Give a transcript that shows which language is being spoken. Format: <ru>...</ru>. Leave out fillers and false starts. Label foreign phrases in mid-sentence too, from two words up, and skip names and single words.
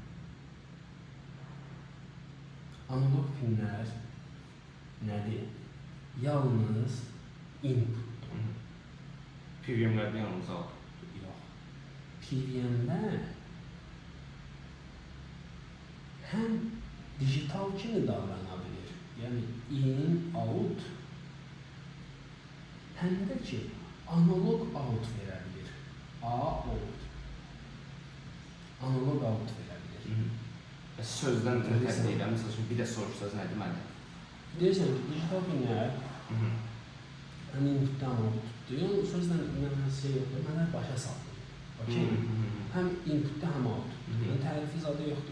<az>Analog pinlər nədir? Yalnız inputdur. PWM-lərdə yalnız outputdur. Yox. PWM-lər həm dijital kimi davrana bilir.</az> <en>Yəni in, out,</en> <az>həm də ki, analog out verə bilir. Out. Analog out verə bilir. Sözdən ötəri deyiləm, məsəl üçün bir də soruşsanız nə deməli? Deyirsən ki, dijital pinlər həm inputdan outputdur. Yəni sözlə mənə şey yoxdur, mənə başa saldım. Okey? Həm inputda, həm outputdur. Yəni tərifi zadı yoxdur.</az>